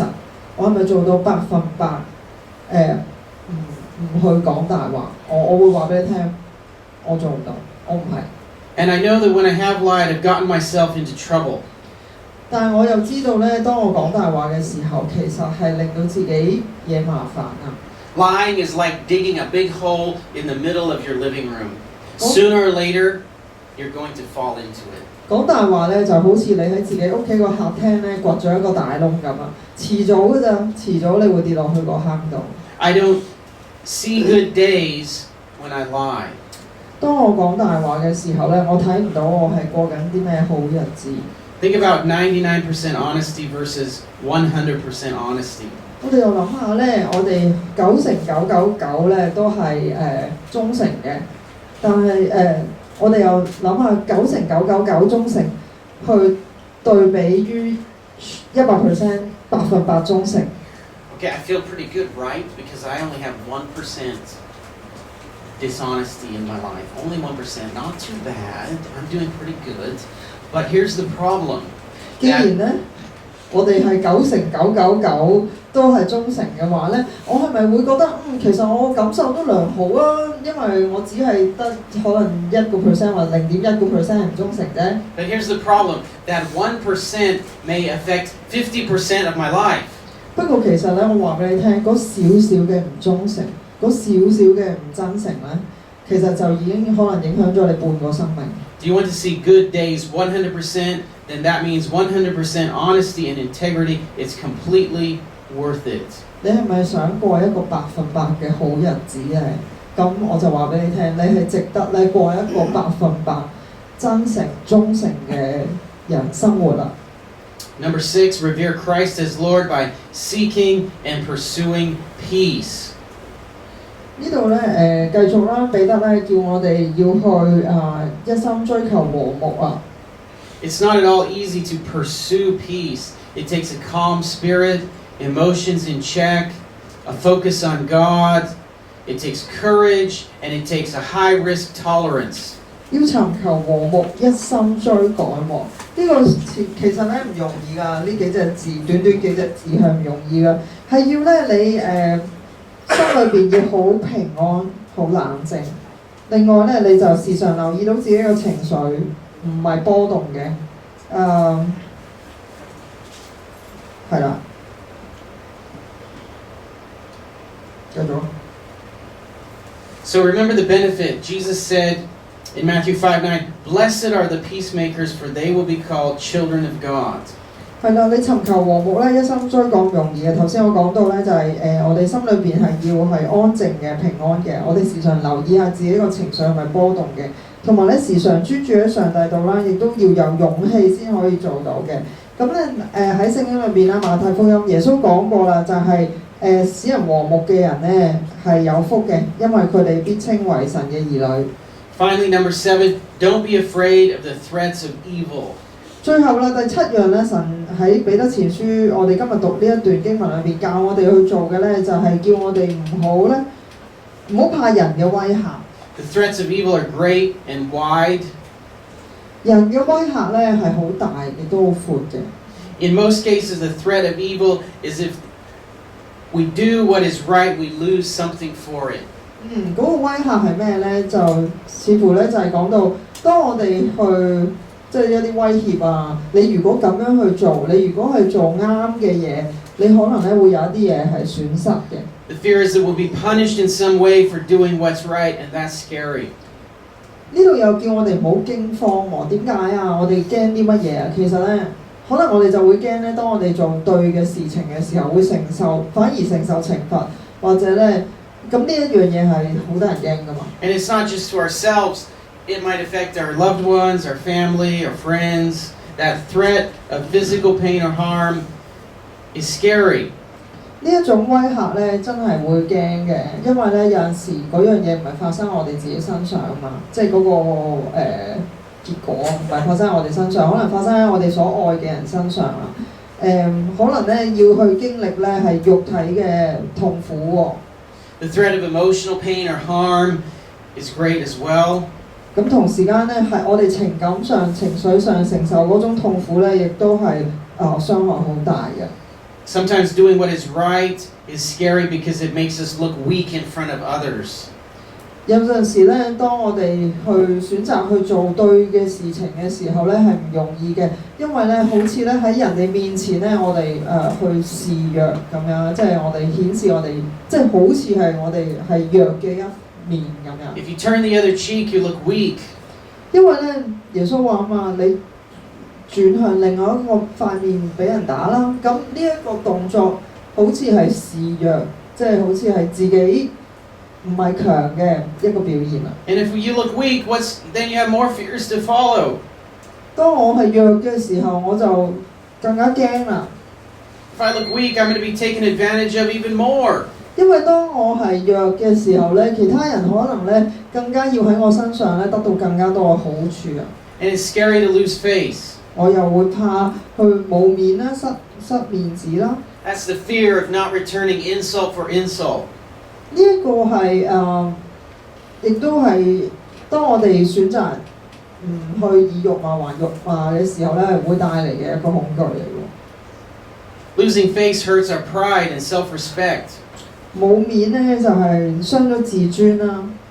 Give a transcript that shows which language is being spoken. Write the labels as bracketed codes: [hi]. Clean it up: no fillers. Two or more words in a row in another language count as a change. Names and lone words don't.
[yue] 我係咪做到100%唔去講大話？我會話俾你聽，我做唔到，我唔係。 [en] And I know that when I have lied, I've gotten myself into trouble. [yue] 但係我又知道咧，當我講大話嘅時候，其實係令到自己惹麻煩啊。 [en] Lying is like digging a big hole in the middle of your living room. Sooner or later, you're going to fall into it. [yue] 講大話咧，就好似你喺自己屋企個客廳咧掘咗一個大窿咁啊！遲早㗎咋，遲早你會跌落去個坑度。 [en] I don't see good days when I lie. [yue] 當我講大話嘅時候咧，我睇唔到我係過緊啲咩好日子。 [en] Think about 99% honesty versus 100% honesty. [yue] 我哋又諗下咧，我哋99999咧都係忠誠嘅，但係我哋又諗下99999忠誠去對比於100%100%忠誠。 [en] Okay, I feel pretty good, right? Because I only have 1% dishonesty in my life. Only 1%, not too bad. I'm doing pretty good. But here's the problem. [yue] 既然咧，我哋係99999都係忠誠嘅話咧，我係咪會覺得其實我感受都良好啊？因為我只係得可能1% 或0.1% 係唔忠誠啫。 [en] But here's the problem. That 1% may affect 50% of my life. [yue] 不過其實咧，我話俾你聽，嗰少少嘅唔忠誠，嗰少少嘅唔真誠咧，其實就已經可能影響咗你半個生命。 [en] Do you want to see good days 100%? Then that means 100% honesty and integrity. It's completely worth it. [yue] 你係咪想過一個100%嘅好日子咧？咁我就話俾你聽，你係值得咧過一個100%真誠忠誠嘅人生活啦。 [en] Number 6, revere Christ as Lord by seeking and pursuing peace. [yue] 呢度咧繼續啦，彼得咧叫我哋要去一心追求和睦啊。 [en] It's not at all easy to pursue peace. It takes a calm spirit, emotions in check, a focus on God. It takes courage and it takes a high risk tolerance. [yue] 要尋求和睦，一心追趕喎。呢個其實咧唔容易㗎，呢幾隻字短短幾隻字係唔容易㗎，係要咧你心裏邊要好平安、好冷靜。另外咧，你就時常留意到自己嘅情緒唔係波動嘅，係啦，繼續。 [en] So remember the benefit. Jesus said in Matthew 5:9, "Blessed are the peacemakers, for they will be called children of God." [yue] 係啦，你尋求和睦咧，一心追趕容易嘅。頭先我講到咧，就係我哋心裏邊係要係安靜嘅、平安嘅。我哋時常留意下自己個情緒係咪波動嘅，同埋咧時常專注喺上帝度啦，亦都要有勇氣先可以做到嘅。咁咧喺聖經裏邊啦，馬太福音耶穌講過啦，就係使人和睦嘅人咧係有福嘅，因為佢哋必稱為神嘅兒女。 [en] Finally, number 7, don't be afraid of the threats of evil. [yue] 最後啦，第7樣咧，神喺彼得前書，我哋今日讀呢一段經文裏邊教我哋去做嘅咧，就係叫我哋唔好怕人嘅威嚇。 [en] The threats of evil are great and wide. [yue] 人嘅威嚇咧係好大，亦都好闊嘅。 [en] In most cases, the threat of evil is if we do what is right, we lose something for it. [yue] 嗰個威嚇係咩咧？就似乎咧就係講到，當我哋去即係一啲威脅啊，你如果咁樣去做，你如果係做啱嘅嘢，你可能咧會有一啲嘢係損失嘅。 [en] The fear is that we'll be punished in some way for doing what's right, and that's scary. [yue] 呢度又叫我哋唔好驚慌喎。點解啊？我哋驚啲乜嘢啊？其實咧，可能我哋就會驚咧，當我哋做對嘅事情嘅時候，會反而承受懲罰，或者咧，咁呢一樣嘢係好多人驚噶嘛。 [en] And it's not just to ourselves. It might affect our loved ones, our family, our friends. That threat of physical pain or harm is scary. [yue] 呢一種威嚇咧，真係會驚嘅，因為咧有陣時嗰樣嘢唔係發生喺我哋自己身上啊嘛，即係嗰個結果唔係發生喺我哋身上，可能發生喺我哋所愛嘅人身上啊。可能咧要去經歷咧係肉體嘅痛苦喎。 [en] The threat of emotional pain or harm is great as well. [yue] 咁同時間咧係我哋情感上、情緒上承受嗰種痛苦咧，亦都係傷害好大嘅。 [en] Sometimes doing what is right is scary because it makes us look weak in front of others. [yue] 有陣時咧，當我哋去選擇去做對嘅事情嘅時候咧，係唔容易嘅，因為咧好似咧喺人哋面前咧，我哋去示弱咁樣，即係我哋顯示我哋，即係好似係我哋係弱嘅一面咁樣。 [en] If you turn the other cheek, you look weak. [yue] 因為咧，耶穌話嘛，你轉向另外一個塊面俾人打啦，咁呢一個動作好似係示弱，即係好似係自己唔係強嘅一個表現啦。 [en] And if you look weak, then you have more fears to follow. [yue] 當我係弱嘅時候，我就更加驚啦。 [en] If I look weak, I'm going to be taken advantage of even more. [yue] 因為當我係弱嘅時候咧，其他人可能咧更加要喺我身上咧得到更加多嘅好處啊。 [en] And it's scary to lose face. [yue] 我又會怕去冇面啦，失面子啦。 [en] That's the fear of not returning insult for insult. [yue] 呢一個係亦都係當我哋選擇唔去以辱罵還辱罵嘅時候咧，會帶嚟嘅一個恐懼嚟喎。 [en] Losing face hurts our pride and self-respect. [yue] 冇面咧就係傷咗自尊啦。